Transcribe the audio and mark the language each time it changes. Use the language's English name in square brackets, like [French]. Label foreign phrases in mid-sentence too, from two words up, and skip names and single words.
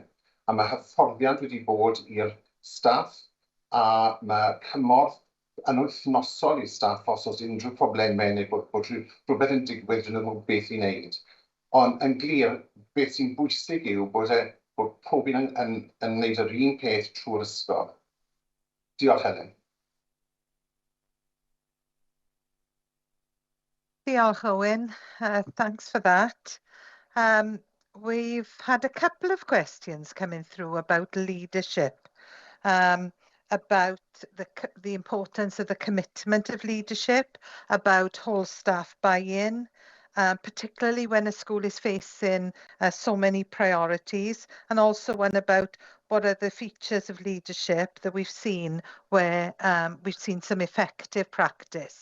[Welsh] A mae hyfforddiant wedi bod i'r staff a mae cymorth yn wythnosol i'r staff os oes unrhyw problemau neu bod rhywbeth yn digwydd dyn nhw beth i wneud. Ond yn glir, beth sy'n bwysig yw bod pob un yn wneud yr un peth trwy'r ysgol. Diolch, Helen. Diolch, Owen. [English] Thanks for that. We've had a couple of questions coming through about leadership. About the importance of the commitment of leadership, about whole staff buy-in, particularly when a school is facing so many priorities, and also one about what are the features of leadership that we've seen where we've seen some effective practice.